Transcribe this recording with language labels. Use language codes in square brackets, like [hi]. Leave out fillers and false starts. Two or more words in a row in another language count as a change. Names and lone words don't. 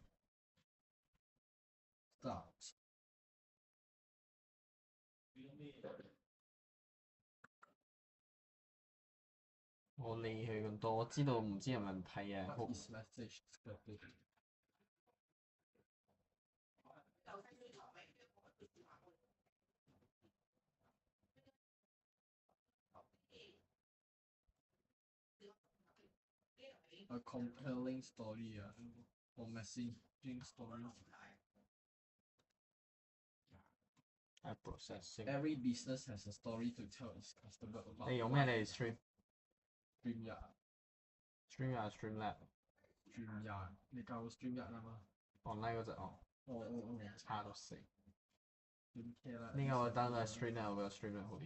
[en] Start. [yue] 我理佢咁多，我知道唔知有問題啊。 [en] What is message scripting? A compelling story or messaging story. processing。 Every business has a story to tell its customer about. [yue] 你用咩嚟 stream？ StreamYard。 StreamYard StreamLab。 StreamYard，你教 StreamYard 啦嘛 online 嗰隻哦。差到死。唔 care 啦。呢個我 download StreamLab，我覺得 StreamLab 好啲。